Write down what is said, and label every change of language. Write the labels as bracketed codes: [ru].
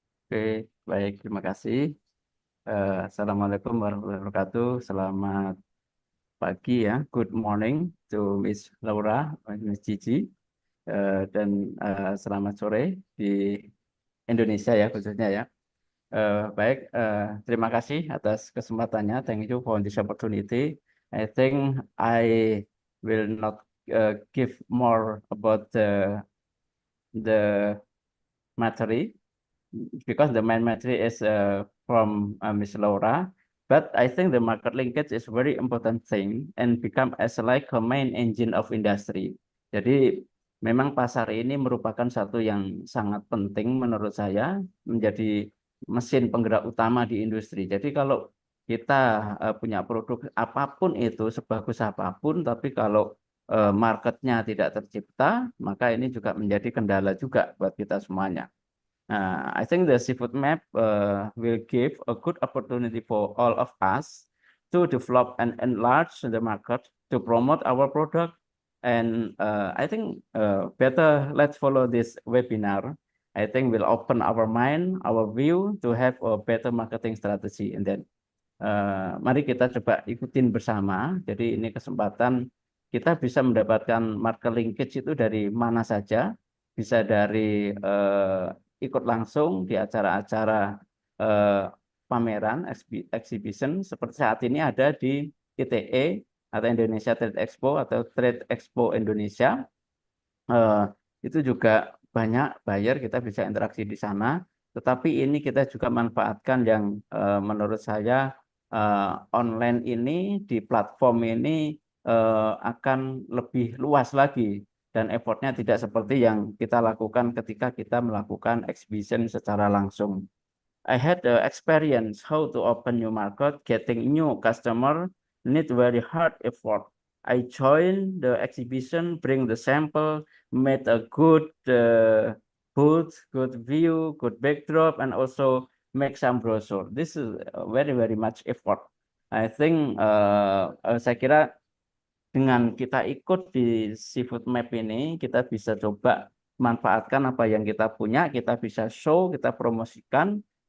[id] Oke, baik, terima kasih. Assalamualaikum warahmatullahi wabarakatuh. Selamat pagi ya. [en] Good morning to Miss Laura, Miss Gigi, [id] dan selamat sore di Indonesia ya khususnya ya. Baik, terima kasih atas kesempatannya. [en] Thank you for this opportunity. I think I will not give more about the material, because the main material is from Miss Laura. But I think the market linkage is very important thing and become as like a main engine of industry. [id] Jadi memang pasar ini merupakan satu yang sangat penting menurut saya, menjadi mesin penggerak utama di industri. Jadi kalau kita punya produk apapun itu, sebagus apapun, tapi kalau marketnya tidak tercipta, maka ini juga menjadi kendala juga buat kita semuanya. [en] I think the seafood map will give a good opportunity for all of us to develop and enlarge the market, to promote our product. And I think better let's follow this webinar. I think will open our mind, our view to have a better marketing strategy. And then [id] mari kita coba ikutin bersama. Jadi ini kesempatan kita bisa mendapatkan market linkage itu dari mana saja. Bisa dari ikut langsung di acara-acara pameran, exhibition, seperti saat ini ada di ITE atau Indonesia Trade Expo atau Trade Expo Indonesia. Itu juga banyak buyer, kita bisa interaksi di sana. Tetapi ini kita juga manfaatkan yang menurut saya online ini, di platform ini akan lebih luas lagi, dan effortnya tidak seperti yang kita lakukan ketika kita melakukan exhibition secara langsung. [en] I had the experience how to open new market, getting new customer need very hard effort. I joined the exhibition, bring the sample, made a good booth, good view, good backdrop, and also make some brochure. This is very much effort. I think [id] saya kira dengan kita ikut di Seafood Map ini, kita bisa coba manfaatkan apa yang kita punya, kita bisa show, kita promosikan.